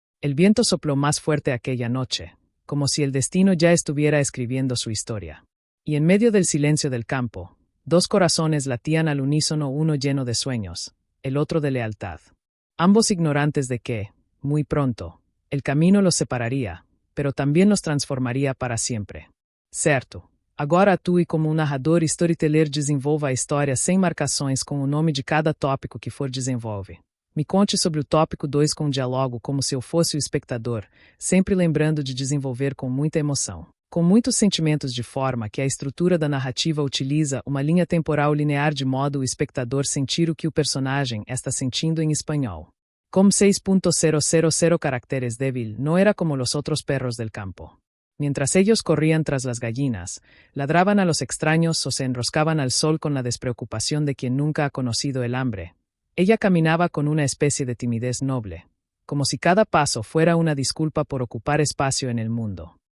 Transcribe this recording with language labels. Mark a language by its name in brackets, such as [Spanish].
[Spanish] El viento sopló más fuerte aquella noche, como si el destino ya estuviera escribiendo su historia. Y en medio del silencio del campo, dos corazones latían al unísono, uno lleno de sueños, el otro de lealtad. Ambos ignorantes de que, muy pronto, el camino los separaría, pero también los transformaria para [Portuguese] sempre. Certo. Agora atue como um narrador e storyteller, desenvolva a história sem marcações com o nome de cada tópico que for desenvolve. Me conte sobre o tópico 2 com diálogo como se eu fosse o espectador, sempre lembrando de desenvolver com muita emoção. Com muitos sentimentos de forma que a estrutura da narrativa utiliza uma linha temporal linear de modo o espectador sentir o que o personagem está sentindo em espanhol. Com 6.000 caracteres, [Spanish] Débil no era como los otros perros del campo. Mientras ellos corrían tras las gallinas, ladraban a los extraños o se enroscaban al sol con la despreocupación de quien nunca ha conocido el hambre, ella caminaba con una especie de timidez noble, como si cada paso fuera una disculpa por ocupar espacio en el mundo.